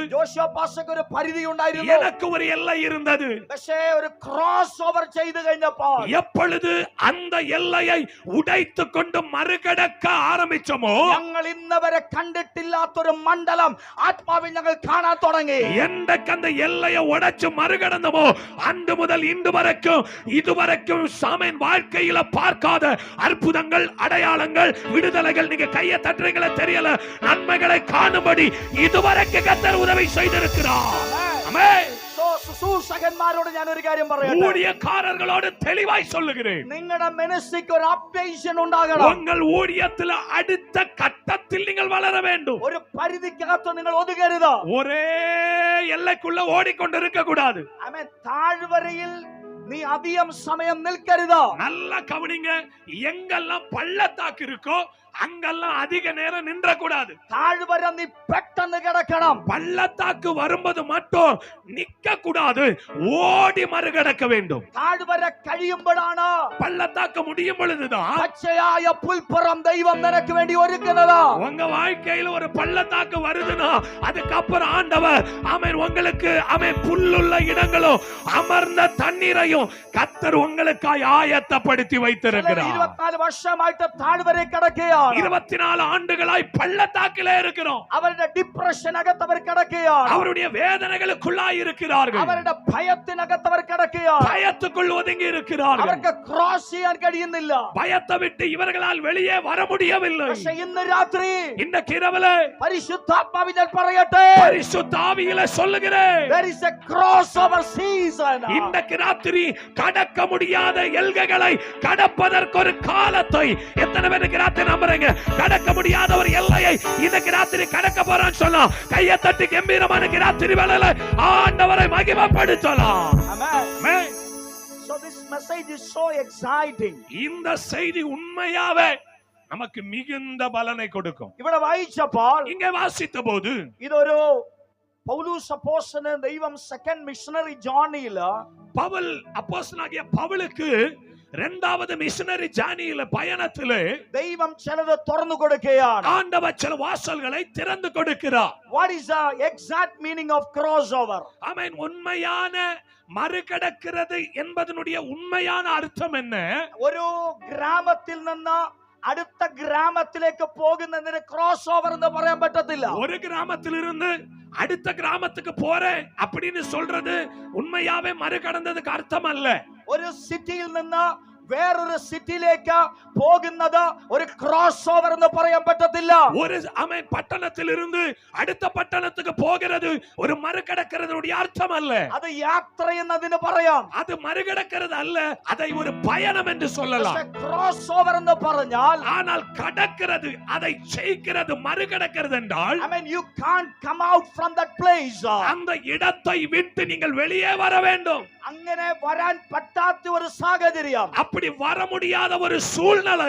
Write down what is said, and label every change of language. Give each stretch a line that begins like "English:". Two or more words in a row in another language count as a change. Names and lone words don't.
Malayalam: ജോഷുവ പാസ്റ്റർക്ക് ഒരു പരിധി ഉണ്ടായിരുന്നു
Tamil: எனக்கு ஒரு எல்லை இருந்தது
Malayalam: പക്ഷേ ഒരു
English: cross over
Malayalam: ചെയ്തു കഴിഞ്ഞപ്പോൾ
Tamil: எப்பொழுது அந்த எல்லையை உடைத்துக் கொண்டு மறுகடக்க ஆரம்பிச்சோமோ
Malayalam: ഞങ്ങൾ ഇന്നവരെ കണ്ടിട്ടില്ലാത്തൊരു മണ്ഡലം ആത്മാവിൽ ഞങ്ങൾ കാണാൻ തുടങ്ങി
Tamil: எந்தக்கு அந்த எல்லையை உடைச்சு மறுகடந்தமோ அன்று முதல் இன்று வரைக்கும் இதுவரைக்கும் சாமேன் வாழ்க்கையில பார்க்காத அற்புதங்கள் அடையாளங்கள் விடுதலைகள் நீங்க கையை தட்டுறீங்களே தெரியல நன்மைகளை காணும்படி இதுவரைக்கும் கர்த்தர் உதவி செய்திருக்கிறார் ஆமென்
Malayalam: ശുശ്രൂഷകന്മാരോട് ഞാൻ ഒരു കാര്യം പറയട്ടെ
Tamil: ஊழியக்காரர்களோடு தெளிவாய் சொல்லுகிறேன்
Malayalam: നിങ്ങളുടെ മനസ്സിക്ക് ഒരു അപ്ഡേഷൻ ഉണ്ടാകണം
Tamil: உங்கள் ஊழியத்தில் அடுத்த கட்டத்தில் நீங்கள் வளர வேண்டும்
Malayalam: ഒരു പരിധിക്കകത്ത് നിങ്ങൾ ഒതുങ്ങരുത്
Tamil: ஒரே எல்லைக்குள்ள ஓடிக்கொண்டிருக்க கூடாது
Malayalam: ആമേൻ താഴ്വരയിൽ
Tamil: நீ அதிகம் சமயம்
Malayalam: நிற்கരുത്
Tamil: நல்லா கவனிங்க எங்கெல்லாம் பள்ளத்தாக்கு இருக்கோ அங்கெல்லாம் அதிக நேரம் நின்ற கூடாது
Malayalam: താഴ്വര നീ പെട്ടെന്ന് കിടക്കണം
Tamil: பள்ளத்தாக்கு வரும்போது மட்டும் நிக்க கூடாது ஓடி மறுகடக்க வேண்டும்
Malayalam: താഴ്വര കഴിയുമ്പോഴാണ്
Tamil: பள்ளத்தாக்கு முடியும் பொழுதுதான்
Malayalam: പച്ചയായ പുൽപ്പുറം ദൈവം നിനക്ക് വേണ്ടി ഒരുക്കുന്നത്
Tamil: உங்க வாழ்க்கையில ஒரு பள்ளத்தாக்கு வருதுன்னா அதுக்கப்புறம் ஆண்டவர் ஆமென் உங்களுக்கு ஆமென் புல்லுள்ள இடங்களும் அமர்ந்த தண்ணீரையும் கர்த்தர் உங்களுக்காய் ஆயத்தப்படுத்தி வைத்திருக்கிறார்
Malayalam: 24 വർഷമായിട്ട് താഴ്വര കിടക്കുകയാണ്
Tamil: 24 ஆண்டுகளாய் பள்ளத்தாக்கிலே இருக்கிறோம்
Malayalam: അവരുടെ ഡിപ്രഷനകത്ത് അവർ കിടക്കുകയാണ്
Tamil: அவருடைய வேதனைகளுக்குள்ளாய் இருக்கிறார்கள்
Malayalam: അവരുടെ ഭയത്തിനകത്ത് അവർ കിടക്കുകയാണ്
Tamil: பயத்துக்குள் ஒதுங்கி இருக்கிறார்கள்
Malayalam: അവർക്ക് ക്രോസ് ചെയ്യാൻ കഴിയുന്നില്ല
Tamil: பயத்தை விட்டு இவர்களால் வெளியே வர முடியவில்லை
Malayalam: പക്ഷേ ഇന്ന് രാത്രി
Tamil: இந்த கிரவலே
Malayalam: പരിശുദ്ധാത്മാവിൽ ഞാൻ പറയട്ടെ
Tamil: பரிசுத்த ஆவியிலே சொல்லுகிறேன்
English: there is a crossover season
Tamil: இந்த ராத்திரி கடக்க முடியாத எல்கைகளை கடப்பதற்கு ஒரு காலத்தை எத்தனை பேருக்கு ராத்திரி நம்புறீங்க கடக்க முடியாத ஒரு எல்லையை இந்த ராத்திரி கடக்க போறான்னு சொன்னா கையை தட்டி கம்பீரமான ராத்திரி வேளையில ஆண்டவரை மகிமைப்படுத்தலாம்
English: amen so this message is so exciting
Tamil: இந்த செய்தி உண்மையாவே நமக்கு மிகுந்த பலனை கொடுக்கும்
Malayalam: ഇവിടെ വായിച്ചപ്പോൾ
Tamil: இங்கே வாசித்த போது
Malayalam: ഇതൊരു പൗലോസ് അപ്പോസ്തലൻ ദൈവം
English: second missionary journey
Tamil: பவுல் அப்போஸ்தலனாகிய பவுலுக்கு இரண்டாவது
English: missionary journey
Tamil: பயணத்திலே
Malayalam: ദൈവം ചിലത് തുറന്നു കൊടുക്കുകയാണ്
Tamil: ஆண்டவர் சில வாசல்களை திறந்து கொடுக்கிறார்
English: what is the exact meaning of crossover
Tamil: ஆமென் உண்மையான மறுகடக்கிறது என்பதனுடைய உண்மையான அர்த்தம் என்ன
Malayalam: ഒരു ഗ്രാമത്തിൽ നിന്ന് അടുത്ത ഗ്രാമത്തിലേക്ക് പോകുന്നതിന്
English: cross over
Malayalam: എന്ന് പറയാൻ പറ്റത്തില്ല
Tamil: ஒரு கிராமத்திலிருந்து அடுத்த கிராமத்துக்கு போறேன் அப்படின்னு சொல்றது உண்மையாவே மறுகடந்ததுக்கு அர்த்தம் அல்ல
Malayalam: ഒരു സിറ്റിയിൽ നിന്ന് വേറൊരു സിറ്റിയിലേക്ക് പോകുന്നത് ഒരു
English: cross over
Malayalam: എന്ന് പറയാൻ പറ്റത്തില്ല
Tamil: ஒரு ஆமென் பட்டணத்திலிருந்து அடுத்த பட்டணத்துக்கு போகிறது ஒரு மறுகடக்கிறதுடைய அர்த்தம் அல்ல
Malayalam: അത് യാത്ര എന്നതിന് പറയാം
Tamil: அது மறுகடக்கிறது அல்ல அதை ஒரு பயணம் என்று சொல்லலாம்
English: cross over
Malayalam: എന്ന് പറഞ്ഞാൽ
Tamil: ஆனால் கடக்கிறது அதை ஜெயிக்கிறது மறுகடக்கிறது என்றால்
English: I mean you can't come out from that place
Tamil: அந்த இடத்தை விட்டு நீங்கள் வெளியே வர வேண்டும்
Malayalam: അങ്ങനെ വരാൻ പറ്റാത്ത ഒരു സാഹചര്യം
Tamil: அப்படி வர முடியாத ஒரு சூழ்நிலை